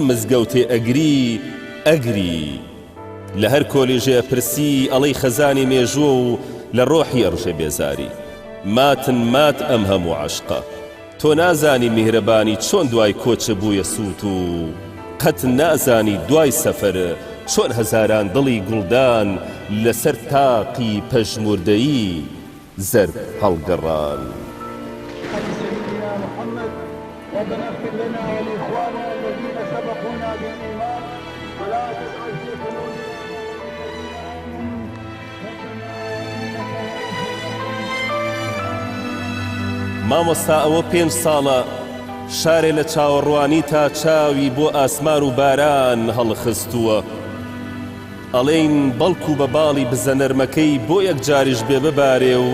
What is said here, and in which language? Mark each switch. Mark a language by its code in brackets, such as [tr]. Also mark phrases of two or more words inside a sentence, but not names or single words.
[ckb] مزگەوتێ ئەگری ئەگری لە هەر کۆلیژێ پرسی ئەڵەی خەزانی مێژووە و لە ڕۆحی ئەڕژێ بێزاری ماتن مات ئەم هەموو عەشقە تۆ نازانی میهرەبانی چۆن دوای کۆچە بوویە سووت و قەت نازانی دوای سەفەر چۆن هەزاران دڵی گوڵدان لەسەر تاقی پەژموردەیی زەرب هەڵگەڕان [ar] ربنا اغفر لنا ولإخواننا الذين سبقونا بالإيمان ولا تجعل في قلوبنا [ckb] مامۆستا ئەوە 5 ساڵە شارێ لە چاوەڕوانی تا چاوی بۆ ئاسمان و باران هەڵخستووە ئەڵێن بەڵکو بە باڵی بزە نەرمەکەی بۆ یەک جاریش بێ ببارێ و